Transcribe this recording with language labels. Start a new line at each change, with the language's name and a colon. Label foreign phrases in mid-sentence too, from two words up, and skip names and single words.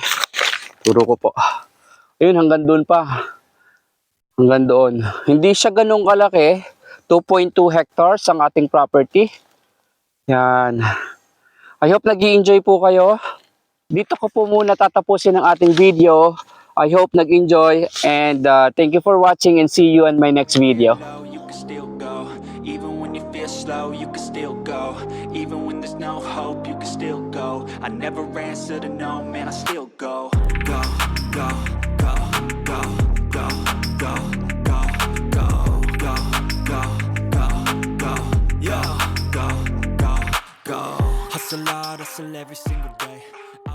Filipino: Turo ko po. Ayun, hanggang doon pa. Hanggang doon. Hindi siya ganun kalaki. 2.2 hectares ang ating property. Yan.
English: I hope
Filipino: nag-i-enjoy po kayo. Dito ko po muna tatapusin ang ating video.
English: I hope nag-enjoy, and thank you for watching, and see you in my next video. You can still go, even when you feel slow, you can still go, even when there's no hope, you can still go. I never answer to no, man, I still go, go, go, go, go, go, go, go, go, go, go, go, go, yeah, go, go, go. Hustle hard, hustle every single day.